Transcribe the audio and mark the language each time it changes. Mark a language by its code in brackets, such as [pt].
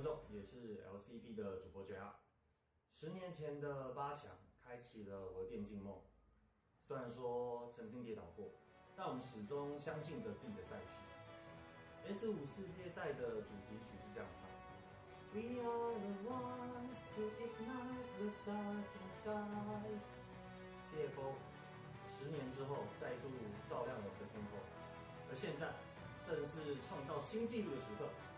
[zh] 也是 LCP 的主播 JR。10年前的8强开启了我的电竞梦。虽然说曾经跌倒过，但我们始终相信着自己的赛事。 S5 世界赛的主题曲是这样唱 [en] ：We are the ones to ignite the darkest skies。 [zh] CFO 10年之后再度照亮我们的天空，而现在正是创造新纪录的时刻。